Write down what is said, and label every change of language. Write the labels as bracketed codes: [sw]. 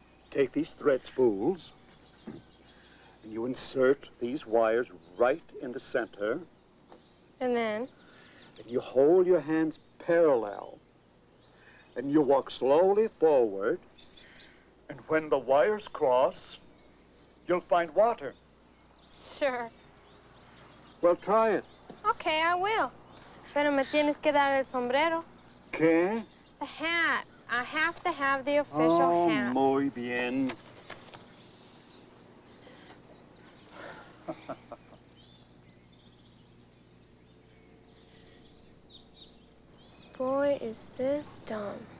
[en] Take these thread spools, and you insert these wires right in the center, And then? and you hold your hands parallel, and you walk slowly forward, and when the wires cross, you'll find water. Sure. Well, try it. Okay, I will. [es] Pero me tienes que dar el sombrero. ¿Qué? [en] The hat. I have to have the official hat. [es] Muy bien. [en] Boy, is this dumb.